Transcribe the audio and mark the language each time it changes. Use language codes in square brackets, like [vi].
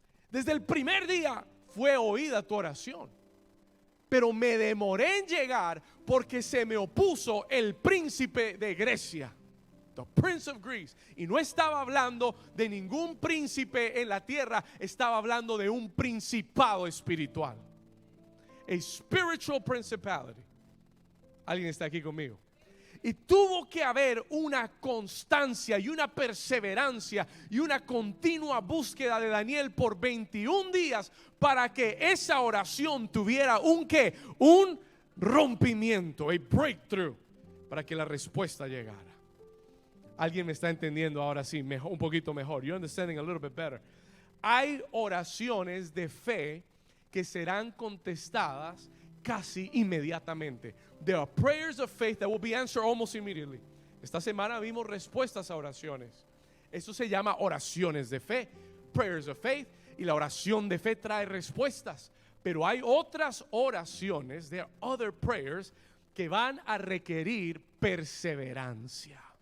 [es] Desde el primer día fue oída tu oración. Pero me demoré en llegar porque se me opuso el príncipe de Grecia. [en] The Prince of Greece. [es] Y no estaba hablando de ningún príncipe en la tierra, estaba hablando de un principado espiritual. [en] A spiritual principality. [es] ¿Alguien está aquí conmigo? Y tuvo que haber una constancia y una perseverancia y una continua búsqueda de Daniel por 21 días para que esa oración tuviera un ¿qué? Un rompimiento, [en] a breakthrough, [es] para que la respuesta llegara. Alguien me está entendiendo ahora sí, mejor, un poquito mejor. [en] You're understanding a little bit better. [es] Hay oraciones de fe que serán contestadas casi inmediatamente. [en] There are prayers of faith that will be answered almost immediately. [es] Esta semana vimos respuestas a oraciones. Eso se llama oraciones de fe, [en] prayers of faith. [es] Y la oración de fe trae respuestas. Pero hay otras oraciones, [en] there are other prayers, [es] que van a requerir perseverancia.